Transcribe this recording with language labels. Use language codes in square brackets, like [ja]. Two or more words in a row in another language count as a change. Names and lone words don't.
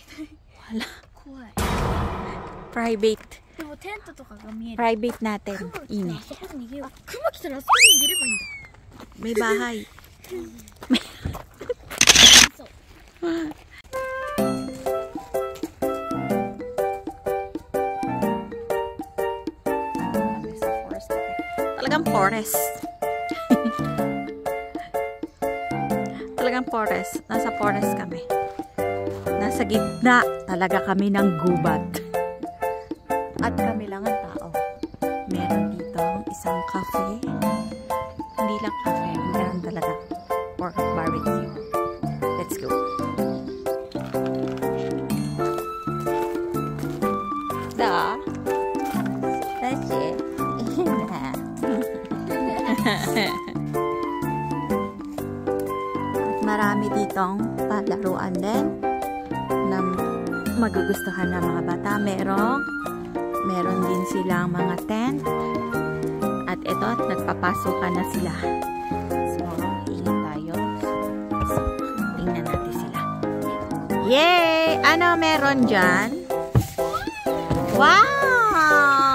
[ja] あら、怖い。プライベート。でもテントとかが見える。プライベートnatin。いいね。あそこに逃げよう。クマ来たらあそこに逃げればいいんだ。 [tl] May bahay。 [ja] そう。 [tl] Talagang forest. Talagang forest. Nasa forest kami. Nasa gitna talaga kami ng gubat. At kami lang ang tao. Meron dito isang cafe. Hindi lang cafe. Meron talaga pork barbecue. [en] Let's go. Da. That's it. [tl] At marami ditong palaruan din na magugustuhan ng mga bata. Meron din silang mga tent. At ito, nagpapasukan na sila. So, ingin tayo. So, tingnan natin sila. Yay! Ano meron dyan? Wow!